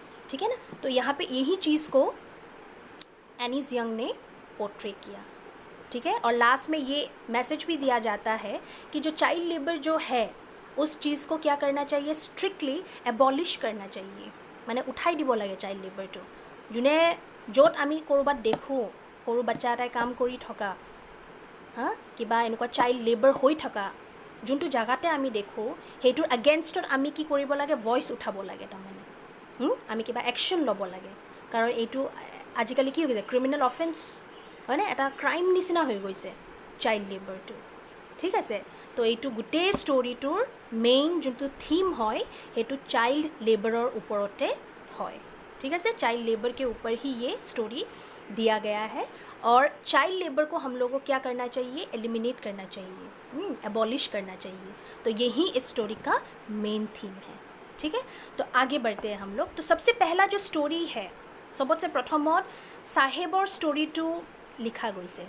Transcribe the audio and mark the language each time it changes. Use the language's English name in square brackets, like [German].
[Hindi] ठीक है ना, तो यहाँ पे यही चीज़ को एनीज यंग ने पोर्ट्रे किया। ठीक है, और लास्ट में ये मैसेज भी दिया जाता है कि जो चाइल्ड लेबर जो है उस चीज़ को क्या करना चाहिए, स्ट्रिक्टली एबॉलिश करना चाहिए, माने उठाई [Assamese] দিব লাগে [Hindi] चाइल्ड लेबरটো। [Assamese] যোনে য'ত আমি ক'ৰবাত দেখোঁ সৰু বাচ্চা এটাই কাম কৰি থকা, কিবা এনেকুৱা চাইল্ড লেবাৰ হৈ থকা যোনটো জাগাতে আমি দেখোঁ সেইটোৰ এগেইনষ্টত আমি কি কৰিব লাগে, ভইচ উঠাব লাগে। তাৰমানে আমি কিবা একশ্যন ল'ব লাগে, কাৰণ এইটো আজিকালি কি হৈ গৈছে, ক্ৰিমিনেল অফেন্স হয়নে, এটা ক্ৰাইম নিচিনা হৈ গৈছে চাইল্ড লেবাৰটো। ঠিক আছে, তো এইটো গোটেই ষ্টৰিটোৰ মেইন যোনটো থিম হয় সেইটো চাইল্ড [Hindi] लेबरर ऊपरते है। ठीक है, चाइल्ड लेबर के ऊपर ही ये स्टोरी दिया गया है और चाइल्ड लेबर को हम लोगों को क्या करना चाहिए, एलिमिनेट करना चाहिए, एबॉलिश करना चाहिए। तो यही इस स्टोरी का मेन थीम है। ठीक है, तो आगे बढ़ते हैं हम लोग। तो सबसे पहला जो स्टोरी है सबसे प्रथमत [Assamese] साहेबर स्टोरीटो [Hindi] लिखा गई।